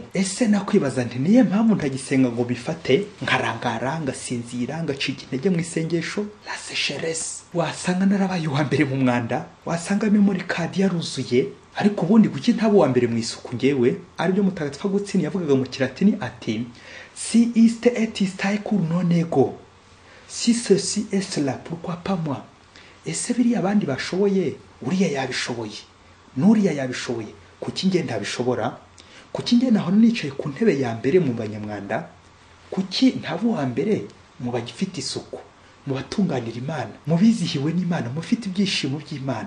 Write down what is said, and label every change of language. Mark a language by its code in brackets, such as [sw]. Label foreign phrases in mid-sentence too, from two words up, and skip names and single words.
[rw] Ese nakwibaza nti niye mpamvu ntagisenga ngo bifate, nkarangara ngasinzira ngacika intege mu isengesho? [fr] La sécheresse. [rw] Wasanga narabaye uwa mbere mu mwanda, wasanga [en] memory card [rw] yaruzuye, ariko ubundi kuki ntaba uwa mbere mu isuku ngewe? Aribyo Mutagatifu Agustin yavugaga mu Kilatini ati [la] si iste et istae cur non ego, [fr] si ceci est cela, pourquoi pas moi? [rw] Ese biriya abandi bashoboye uriya yabishoboye, n'uriya yabishoboye, kuki nge ntabishobora? Kuki nge naho nicaye ku ntebe ya mbere mu banyamwanda? Kuki ntaba uwa mbere mu bagifite isuku, mu batunganira Imana, mu bizihiwe n'Imana, mufite ibyishimo by'Imana?